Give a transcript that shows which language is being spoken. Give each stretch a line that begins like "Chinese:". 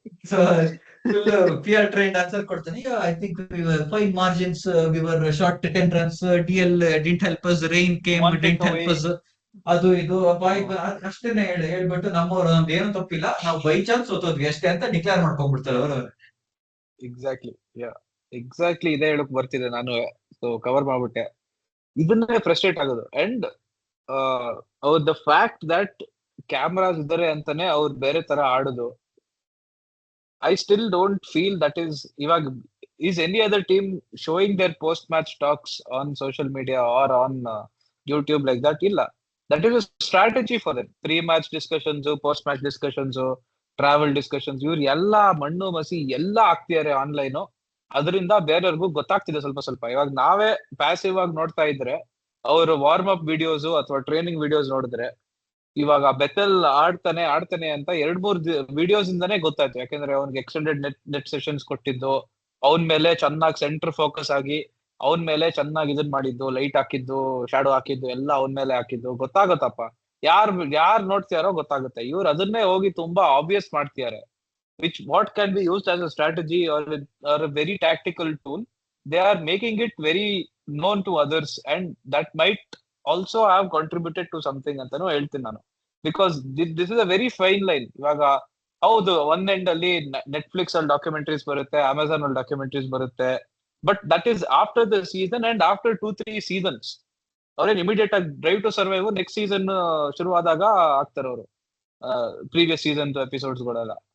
Kannada: So full PR trained answer ಕೊಡ್ತಾನೆ.
English: I think five margins, we were short 10 runs, DL didn't help us,
Kannada: rain came didn't help us, ಅದು ಇದು ಬಾಯ್ ಅಷ್ಟೇನೆ ಹೇಳ್ಬಿಟ್ಟು ನಮ್ಮವ್ರು ನಮ್ದು ಏನು ತಪ್ಪಿಲ್ಲ, ನಾವು ಬೈ ಚಾನ್ಸ್ ಸೋತೋದ್ವಿ ಅಷ್ಟೇ ಅಂತ ಡಿಕ್ಲೇರ್ ಮಾಡ್ಕೊಂಡ್ಬಿಡ್ತಾರೆ ಅವರು. ಎಕ್ಸಾಕ್ಟ್ಲಿ ಇದೇ ಹೇಳಕ್ ಬರ್ತಿದೆ ನಾನು. ಸೊ ಕವರ್ ಮಾಡ್ಬಿಟ್ಟೆ. ಇದನ್ನೇ ಫ್ರಸ್ಟ್ರೇಟ್ ಆಗೋದು.
English: and the fact that cameras
Kannada: ಇದ್ದಾರೆ ಅಂತಾನೆ ಅವ್ರು ಬೇರೆ ತರ ಆಡೋದು.
English: I still don't feel that is any other team showing their post-match talks on social media or on YouTube like that? Illa. That is a strategy for them. Pre-match discussions, post-match discussions, travel discussions.
Kannada: ಇವ್ರು ಎಲ್ಲಾ ಮಣ್ಣು ಮಸಿ ಎಲ್ಲಾ ಆಗ್ತಿದ್ದಾರೆ online. ಅದರಿಂದ ಬೇರೆಯವ್ರಿಗೂ ಗೊತ್ತಾಗ್ತಿದೆ ಸ್ವಲ್ಪ. ಇವಾಗ ನಾವೇ ಪ್ಯಾಸಿವ್ ಆಗಿ ನೋಡ್ತಾ ಇದ್ರೆ, ಅವರು ವಾರ್ಮ್ ಅಪ್ ವಿಡಿಯೋಸ್ ಅಥವಾ ಟ್ರೈನಿಂಗ್ ವಿಡಿಯೋಸ್ ನೋಡಿದ್ರೆ ಇವಾಗ ಬೆಥೆಲ್ ಆಡ್ತಾನೆ ಅಂತ 2-3 ವಿಡಿಯೋಸ್ ಇಂದಾನೇ ಗೊತ್ತಾಯ್ತು. ಯಾಕಂದ್ರೆ ಅವ್ನಿಗೆ ಎಕ್ಸ್ಟೆಂಡೆಡ್ ನೆಟ್ ಸೆಷನ್ಸ್ ಕೊಟ್ಟಿದ್ದು, ಅವನ್ ಮೇಲೆ ಚೆನ್ನಾಗಿ ಸೆಂಟರ್ ಫೋಕಸ್ ಆಗಿ ಅವನ್ ಮೇಲೆ ಚೆನ್ನಾಗಿ ಇದನ್ ಮಾಡಿದ್ದು, ಲೈಟ್ ಹಾಕಿದ್ದು, ಶಾಡೋ ಹಾಕಿದ್ದು ಎಲ್ಲ ಅವನ್ ಮೇಲೆ ಹಾಕಿದ್ದು ಗೊತ್ತಾಗತ್ತಪ್ಪ. ಯಾರ್ ನೋಡ್ತಿಯಾರೋ ಗೊತ್ತಾಗುತ್ತೆ. ಇವ್ರು ಅದನ್ನೇ ಹೋಗಿ ತುಂಬಾ ಆಬ್ವಿಯಸ್ ಮಾಡ್ತಿದ್ದಾರೆ.
English: What can be used as a strategy or a very tactical tool, they are making it very known to others, and that might also have contributed to something
Kannada: ಅಂತಾನು ಹೇಳ್ತೀನಿ ನಾನು.
English: Because this is a very fine line.
Kannada: ಇವಾಗ ಹೌದು, ಒಂದ್ end ಅಲ್ಲಿ Netflix ಅಲ್ಲಿ ಡಾಕ್ಯುಮೆಂಟರೀಸ್ ಬರುತ್ತೆ, Amazon ಅಲ್ಲಿ ಡಾಕ್ಯುಮೆಂಟರೀಸ್ ಬರುತ್ತೆ,
English: But that is after the season and after 2-3 seasons.
Kannada: ಅವ್ರೇನ್ ಇಮಿಡಿಯೇಟ್ ಆಗಿ drive to survive next season ಶುರುವಾದಾಗ ಆಗ್ತಾರೆ ಅವರು, ಪ್ರೀವಿಯಸ್ ಸೀಸನ್ ಎಪಿಸೋಡ್ಸ್ ಗಳೆಲ್ಲ.